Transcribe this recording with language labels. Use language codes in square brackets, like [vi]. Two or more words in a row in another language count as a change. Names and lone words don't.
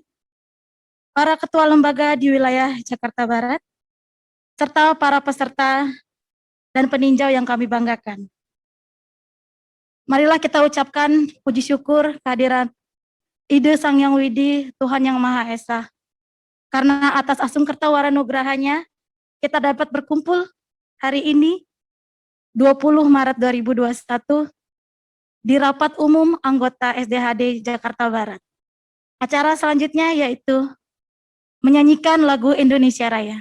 [id] Para ketua lembaga di wilayah Jakarta Barat, serta para peserta dan peninjau yang kami banggakan. Marilah kita ucapkan puji syukur kehadiran Ide Sang Yang Widi, Tuhan Yang Maha Esa. Karena atas asung kertawara nugrahanya, kita dapat berkumpul hari ini, 20 Maret 2021, di rapat umum anggota SDHD Jakarta Barat. Acara selanjutnya yaitu menyanyikan lagu Indonesia Raya.